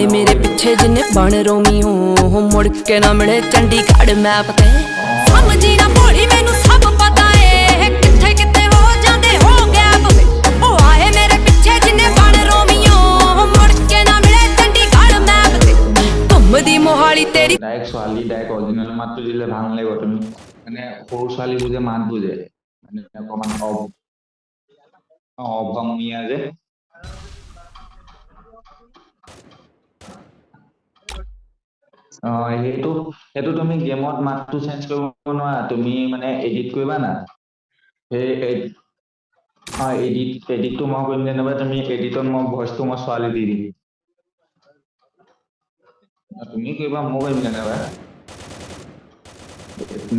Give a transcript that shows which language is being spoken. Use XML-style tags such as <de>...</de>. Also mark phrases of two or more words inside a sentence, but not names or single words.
<pa>ਮੇਰੇ ਪਿੱਛੇ ਜਿੰਨੇ ਬਣ ਰੋਮੀ ਹੋ ਮੁੜ ਕੇ ਨਾ ਮਿਲੇ ਚੰਡੀਗੜ੍ਹ ਮੈਪ ਤੇ ਸਮਝੀ ਨਾ ਭੋਲੀ ਮੈਨੂੰ ਸਭ ਪਤਾ ਏ ਕਿੱਥੇ ਕਿੱਥੇ ਹੋ ਜਾਂਦੇ ਹੋ ਗੈਪ ਵੇ ਉਹ ਆਏ ਮੇਰੇ ਪਿੱਛੇ ਜਿੰਨੇ ਬਣ ਰੋਮੀ ਹੋ ਮੁੜ ਕੇ ਨਾ ਮਿਲੇ ਚੰਡੀਗੜ੍ਹ ਮੈਪ ਤੇ ਘੁੰਮਦੀ ਮੋਹਾਲੀ ਤੇਰੀ</pa> <as>ডাইরেক্ট ছোৱালী ডাইৰেক্ট অৰিজিনেল মাতটো দিলে ভাল লাগিব তুমি মানে সৰু ছোৱালীবোৰ যে মাত বুজে মানে অকমান অভংগীয়া যে সেইটো সেইটো তুমি গেমত মাতটো চেঞ্জ কৰিব নোৱাৰা তুমি মানে এডিট কৰিবা না সেই এডিটটো মই কৰিম যেনিবা তুমি এডিটত মই ভইচটো মই ছোৱালী দি দিম তুমি কৰিবা মই কৰিম যেনিবা</as>